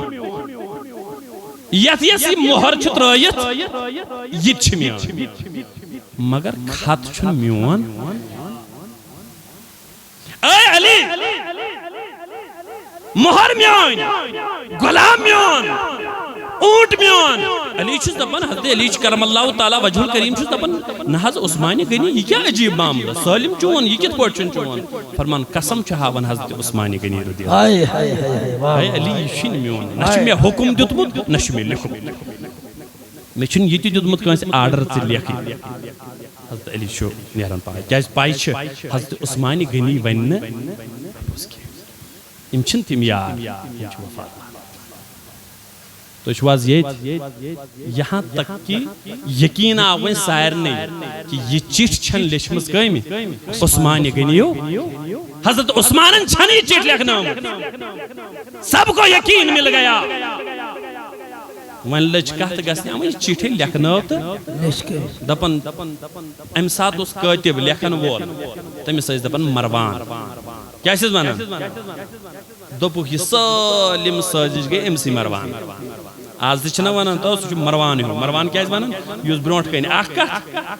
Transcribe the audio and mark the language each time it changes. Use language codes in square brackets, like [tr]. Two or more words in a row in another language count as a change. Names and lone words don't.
[ks] یتھ یس یہِ مۄہر چھُ ترٲیِتھ یہِ تہِ چھُ میون مگر خط چھُنہٕ میون اے علی مۄہر میون غلام میون اونٹ میون علی چھُس دپان حضرت علی [ar] کرم اللہ تعالیٰ وجہ الکریم [ks] چھُس دپان نہ حظ عثمانہِ غنی [ur] یہ کیا عجیب معاملہ [ks] سٲلِم چون یہ کِتھ پٲٹھۍ چھُنہٕ چون فرمان قسم چھُ ہاوان حضرت عثمانہِ غنی رضی اللہ اے علی یہ چھُنہٕ میون نہ چھُ مےٚ حُکم دیُتمُت نہ چھُ مےٚ لیوٚکھمُت مےٚ چھُنہٕ یہِ تہِ دیُتمُت کٲنٛسہِ آرڈر ژٕ لیکھٕے حضرت علی چھُ نیران پاے کیازِ پاے چھِ حضرت عثمانہِ غنی ونہِ نہٕ یِم چھِنہٕ تِم یار یِم چھِ وفادار تو چھواز [ur] یہاں تک کہ یقین [ks] آو وۄنۍ سارنٕے کہ یہ چٹھ چھن لیچھمٕژ کٔمہِ عثمانہِ غنیو حضرت عثمانن چھن یہ چٹھ لیکھنٲومٕژ [ur] سب کو یقین مل گیا [ks] وۄنۍ لٔج کتھ گژھنہِ وۄنۍ چٹھ لیکھنٲو تہٕ دپان امہِ ساتہٕ اوس کٲتِب لیکھن وول تٔمِس ٲسۍ دپان مروان کیٛاہ چھِس ونان دوٚپُکھ یہِ سٲلِم سٲزِش گٔے أمسٕے مروان آز تہِ چھِنہ ونان تو سُہ چھُ مروان ہیوٗ مروان کیٛازِ ونان یُس برونٛٹھ کَنہِ اکھ کتھ